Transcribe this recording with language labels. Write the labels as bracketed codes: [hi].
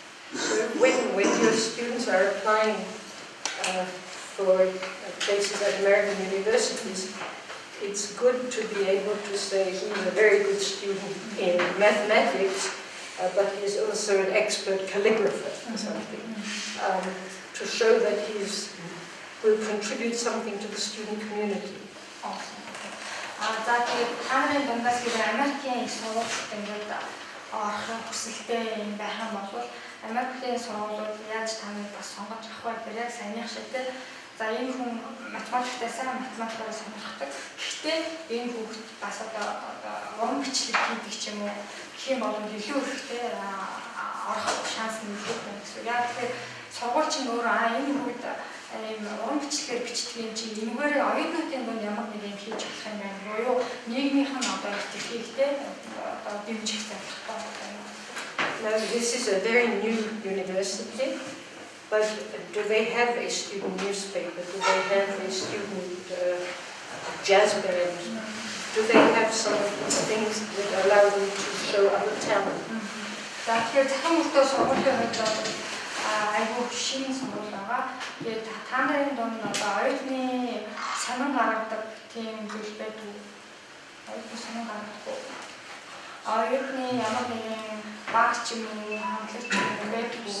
[en] So when your students are applying for places at American universities, it's good to be able to say he's a very good student in mathematics, but he's also an expert calligrapher or something, to show that he will contribute something to the student community. [mn] За тэгээд та нарын дундаас хэрэг Америкийн их сургуульд ингээд орох хүсэлтэй юм байх юм бол Америкийн сургуулиуд яаж та нарыг бас сонгож авах вэ? Яг саяных шиг те. За энэ хүн математиктай сайн математикаар сонирхдаг. Гэхдээ энэ хүүхэд бас одоо уран бичлэг хийдэг ч юм уу гэх юм бол илүү ихтэй орох шанс нь илүү байна гэсэн. Яг тэгэхээр сургууль чинь өөрөө энэ хүүхэд ийм уран бичлэгээр бичдэг юм чи энэгээр оюутнуудын дунд ямар нэг юм хийж болох юм байна. Буюу нийгмийнх нь одоо ихтэй одоо дэмжих зорилготой байна. [en] Now this is a very new university, but do they have a student newspaper? Do they have a student jazz band? Do they have some things that allow them to show other talent? [mn] За тэгэхээр захын мөртөө сургуулийн хувьд айгүй шинэ сургууль байгаа. Тэгээд та нарын дунд одоо оюутны сонин гаргадаг тийм зүйл байдаг. Оюутны сонин гаргадаг. Оюутны ямар нэгэн баг ч юм уу хамтлаг ч юм уу байдаг.